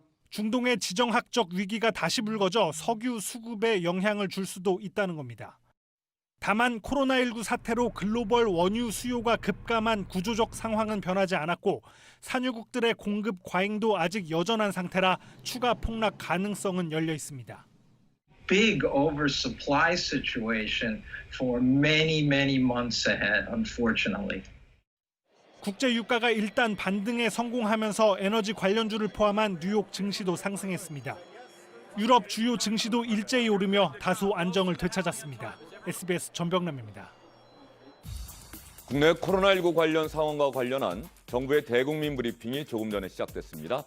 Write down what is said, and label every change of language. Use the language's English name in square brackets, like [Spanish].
[Korean] 중동의 지정학적 위기가 다시 불거져 석유 수급에 영향을 줄 수도 있다는 겁니다. 다만 코로나19 사태로 글로벌 원유 수요가 급감한 구조적 상황은 변하지 않았고 산유국들의 공급 과잉도 아직 여전한 상태라 추가 폭락 가능성은 열려 있습니다. [English] Big oversupply situation for many months ahead, unfortunately. [Korean] 국제 유가가 일단 반등에 성공하면서 에너지 관련주를 포함한 뉴욕 증시도 상승했습니다. 유럽 주요 증시도 일제히 오르며 다소 안정을 되찾았습니다. SBS 전병남입니다. 국내 코로나19 관련 상황과 관련한 정부의 대국민 브리핑이 조금 전에 시작됐습니다.